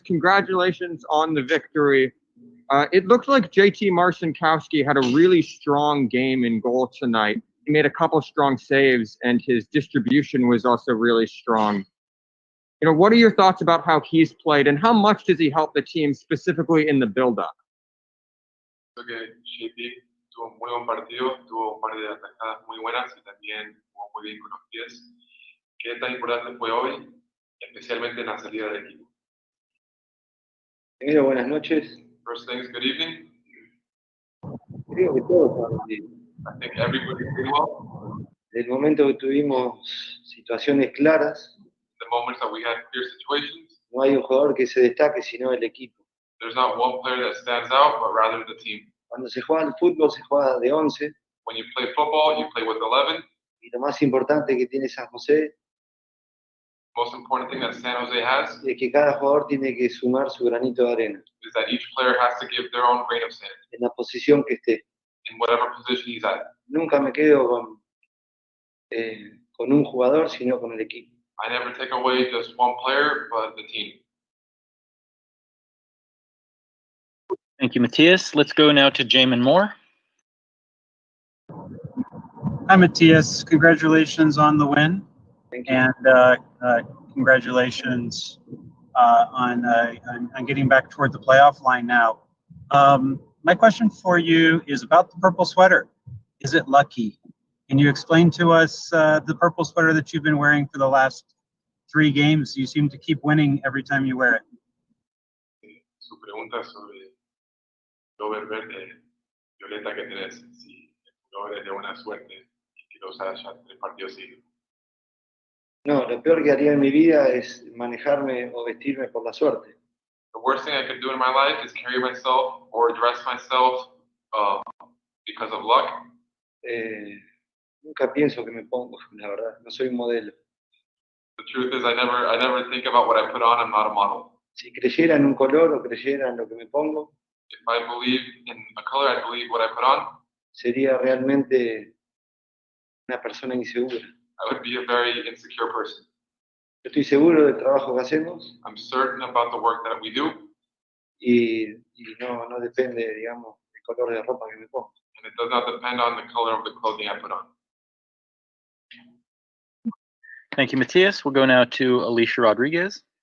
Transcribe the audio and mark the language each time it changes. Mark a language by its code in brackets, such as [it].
[en] Congratulations on the victory. It looked like JT Marcinkowski had a really strong game in goal tonight. He made a couple strong saves, and his distribution was also really strong. What are your thoughts about how he's played, and how much does he help the team specifically in the build-up? [es] Creo que JT tuvo un muy buen partido, tuvo un par de atajadas muy buenas y también jugó muy bien con los pies. ¿Qué tan importante fue hoy, especialmente en la salida del equipo? Primero, buenas noches. [en] First things, good evening. [es] Creo que todos estaban bien. [en] I think everybody's doing well. [es] Desde el momento que tuvimos situaciones claras, [en] The moments that we had clear situations, [es] no hay un jugador que se destaque sino el equipo. [en] there's not one player that stands out, but rather the team. [es] Cuando se juega al fútbol, se juega de 11. [en] When you play football, you play with 11. [es] Y lo más importante que tiene San José [en] Most important thing that San Jose has [es] es que cada jugador tiene que sumar su granito de arena [en] is that each player has to give their own grain of sand [es] en la posición que esté. [en] in whatever position he's at. [es] Nunca me quedo con un jugador, sino con el equipo. [en] I never take away just one player, but the team. Thank you, Matias. Let's go now to Jamon Moore. Hi, Matias. Congratulations on the win. Thank you. And congratulations on getting back toward the playoff line now. My question for you is about the purple sweater. Is it lucky? Can you explain to us the purple sweater that you've been wearing for the last 3 games? You seem to keep winning every time you wear it. [es] Su pregunta sobre el over verde violeta que tenés, si el over es de buena suerte y que lo usas ya 3 partidos seguidos. No, lo peor que haría en mi vida es manejarme o vestirme por la suerte. [en] The worst thing I could do in my life is carry myself or dress myself because of luck. [es] Nunca pienso que me pongo, la verdad. No soy un modelo. [en] The truth is I never think about what I put on. I'm not a model. [es] Si creyera en un color o creyera en lo que me pongo, [en] If I believe in a color, I believe what I put on. [es] Sería realmente una persona insegura. [en] I would be a very insecure person. [es] Yo estoy seguro del trabajo que hacemos [en] I'm certain about the work that we do, [es] y no depende, digamos, del color de ropa que me pongo. [en] and it does not depend on the color of the clothing I put on. Thank you, Matias. We'll go now to Alicia Rodriguez.